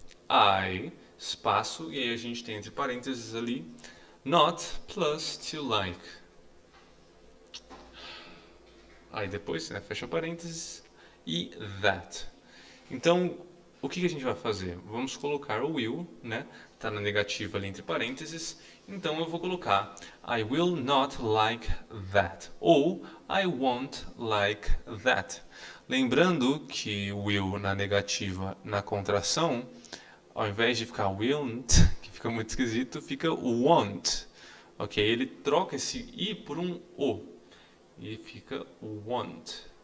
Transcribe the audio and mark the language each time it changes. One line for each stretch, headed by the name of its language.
Portuguese: I, espaço, e aí a gente tem entre parênteses ali,
English: not plus to like.
Portuguese: Aí depois, né, fecha parênteses, e that. Então, o que a gente vai fazer? Vamos colocar o will, né? Tá na negativa ali entre parênteses. Então eu vou colocar
English: I will not like that
Portuguese: ou
English: I won't like that.
Portuguese: Lembrando que will na negativa, na contração, ao invés de ficar willn't, que fica muito esquisito, fica won't. Ok? Ele troca esse i por um o e fica won't.